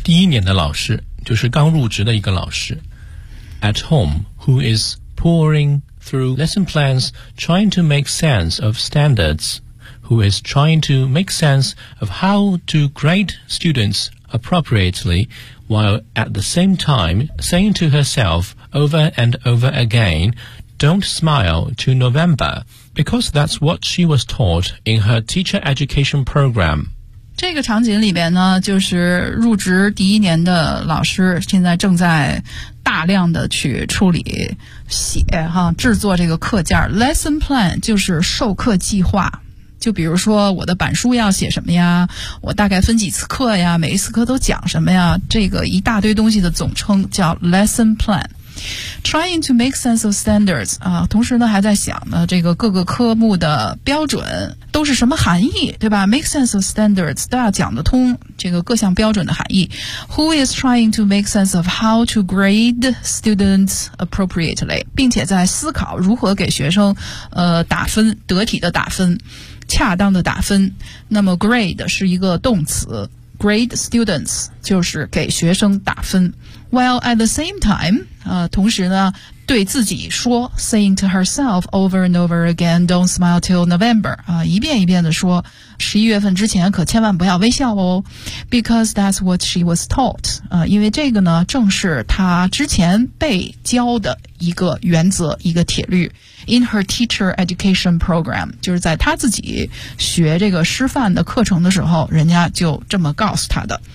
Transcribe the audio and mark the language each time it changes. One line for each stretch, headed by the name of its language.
Chinese: 第一年的老师，就是刚入职的一个老师
English: ，at home who is pouring through lesson plans trying to make sense of standards, who is trying to make sense of how to grade students appropriately while at the same time saying to herself over and over again, don't smile to November, because that's what she was taught in her teacher education program.
Chinese: 这个场景里边呢，就是入职第一年的老师现在正在大量的去处理写哈、啊、制作这个课件 lesson plan， 就是授课计划，就比如说我的板书要写什么呀，我大概分几次课呀，每一次课都讲什么呀，这个一大堆东西的总称叫 lesson plan。
English: Trying to make sense of standards
Chinese: 啊，同时呢还在想呢，这个各个科目的标准都是什么含义，对吧 ？
English: Make sense of standards
Chinese: 都要讲得通这个各项标准的含义。
English: Who is trying to make sense of how to grade students appropriately？
Chinese: 并且在思考如何给学生打分，得体的打分，恰当的打分。那么 grade 是一个动词 ，grade students 就是给学生打分。
English: While at the same time，
Chinese: 同时呢，对自己说 ，
English: saying to herself over and over again， don't smile till November，
Chinese: 一遍一遍的说，十一月份之前可千万不要微笑哦 ，
English: because that's what she was taught，
Chinese: 因为这个呢，正是她之前被教的一个原则，一个铁律 ，
English: in her teacher education program，
Chinese: 就是在她自己学这个师范的课程的时候，人家就这么告诉她的。